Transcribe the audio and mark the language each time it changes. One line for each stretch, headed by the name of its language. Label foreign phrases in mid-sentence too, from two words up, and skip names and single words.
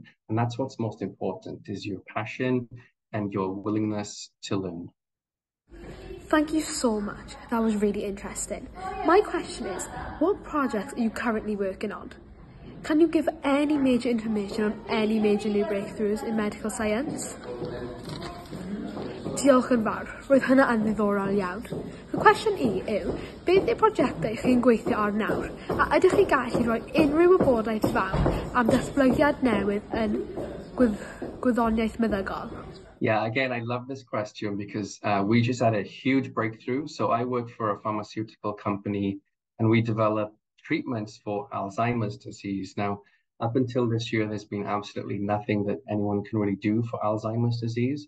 English: And that's what's most important, is your passion and your willingness to learn. Thank you so much. That was really interesting. My question is, what projects are you currently working on? Can you give any major information on any major new breakthroughs in medical science?
Welsh: Diolch yn fawr, roedd hynna yn ddiddorol iawn. Y cwestiwn I yw, beth yw prosiectau chi'n gweithio ar nawr, a ydych chi gallu rhoi unrhyw wybodaeth fawr am datblygiad newydd yn gwyddoniaeth meddygol?
English: Yeah, again, I love this question because we just had a huge breakthrough. So I work for a pharmaceutical company and we develop treatments for Alzheimer's disease. Now, Up until this year, there's been absolutely nothing that anyone can really do for Alzheimer's disease.